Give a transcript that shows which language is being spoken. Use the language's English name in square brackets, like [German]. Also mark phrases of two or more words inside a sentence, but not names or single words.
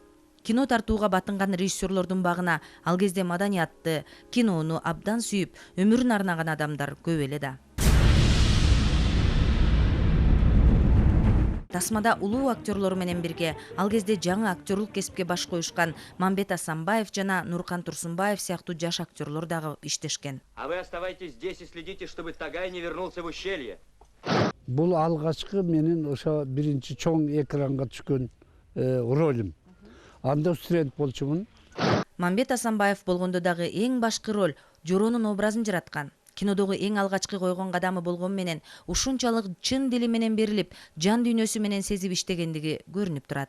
[Kyrgyz] Кино тартууга батынган режиссерлордун багына ал кезде маданиятты, кинону абдан сүйүп, өмүрүн арнаган адамдар көп эле да. Тасмада улуу актерлор менен бирге ал кезде жаңы актерлук кесипке баш коюшкан Мамбет Асанбаев жана Нуркан Турсунбаев сыяктуу жаш актерлор дагы иштешкен. [Russian] А вы оставайтесь здесь и следите, чтобы Тагай не вернулся в ущелье. [Kyrgyz] Бул алгачкы менин ошо биринчи чоң экранга түшкөн ролим. Анда студент болчумун. Мамбет Асанбаев болгондо дагы эң башкы роль Жоронун образын жараткан. Кинодогу эң алгачкы койгон кадамы болгон менен ушунчалык чын дили менен берилип, жан дүйнөсү менен сезип иштегендиги көрүнүп турат.